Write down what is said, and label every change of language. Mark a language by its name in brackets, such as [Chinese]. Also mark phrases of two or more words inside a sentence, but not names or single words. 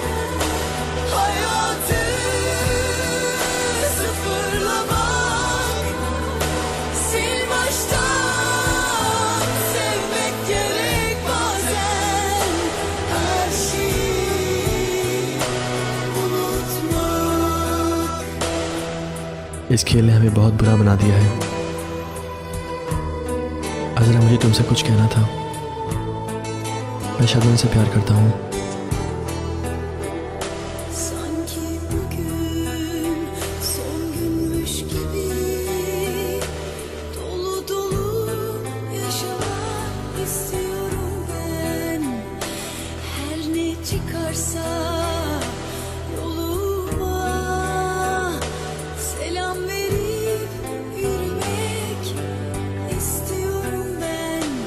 [Turkish] Hayatı sıfırlamak, sil baştan sevmek gerek bazen. Her şeyi unutmak. [Hindi] इस खेल ने हमें बहुत बुरा बना दिया है। अजरा, मुझे तुमसे कुछ कहना था। मैं शबनम से प्यार करता हूँ। [Turkish] Sanki bugün son günmüş gibi dolu dolu yaşamak istiyorum ben. Her ne çıkarsa yoluma selam verip yürümek istiyorum ben.